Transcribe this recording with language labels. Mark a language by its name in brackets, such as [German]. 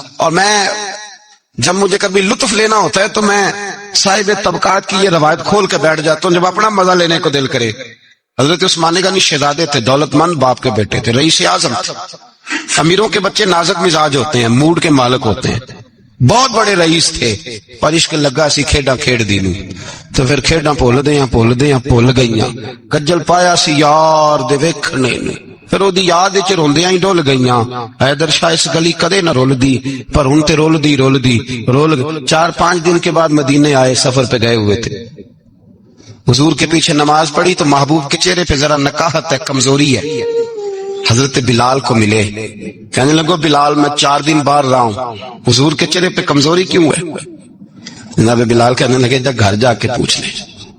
[Urdu] اور میں جب مجھے کبھی لطف لینا ہوتا ہے تو میں صاحب طبقات کی یہ روایت کھول کے بیٹھ جاتا ہوں جب اپنا مزہ لینے کو دل کرے. حضرت عثمان غنی شہزادے تھے, دولت مند باپ کے بیٹے تھے, رئیس اعظم تھے. امیروں کے بچے نازک مزاج ہوتے ہیں, موڈ کے مالک ہوتے ہیں. بہت بڑے رئیس تھے [Punjabi] پر عشق لگا سی کھیڈاں کھیڑ دی نو. تو پھر کھیڈاں بھول گئیاں. کجل پایا سی یار دے ویکھنے نو, پھر او دی یاد وچ روندیاں ہی ڈول گئیاں. حیدر شاہ اس گلی کدے نہ رول دی پر ہن تے رول دی. [Urdu] 4-5 دن کے بعد مدینے آئے, سفر پہ گئے ہوئے تھے. حضور کے پیچھے نماز پڑھی تو محبوب کے چہرے پہ ذرا نکاہت ہے, کمزوری ہے. حضرت بلال کو ملے, کہنے لگو بلال میں 4 دن باہر رہا ہوں, حضور کے چہرے پہ کمزوری کیوں ہے؟ جناب بلال کہنے لگے جا گھر جا کے پوچھ لے.